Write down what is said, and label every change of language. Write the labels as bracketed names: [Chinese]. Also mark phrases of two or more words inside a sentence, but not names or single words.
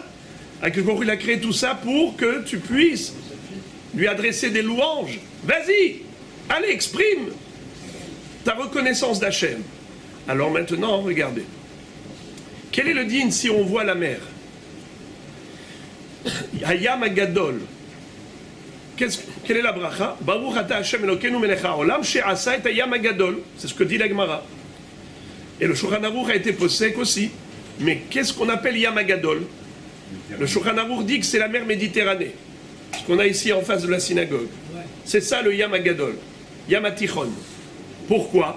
[Hebrew] הקדוש ברוך הוא, [French] il a créé tout ça pour que tu puisses lui adresser des louanges. Vas-y, allez, exprime ta reconnaissance d'Hachem. Alors maintenant, regardez. Quel est le digne si on voit la mer? [Hebrew] הים הגדול. [French] Quelle est la bracha? [Hebrew] ברוך אתה השם אלוקינו מלך העולם שעשה את הים הגדול. [French] C'est ce que dit la Gemara. Et le Shulchan Aruch a été possèque aussi. Mais qu'est-ce qu'on appelle [Hebrew] ים הגדול? [French] Le Shulchan Aruch dit que c'est la mer Méditerranée. Ce qu'on a ici en face de la synagogue. C'est ça le [Hebrew] ים הגדול. ים התיכון. [French] Pourquoi?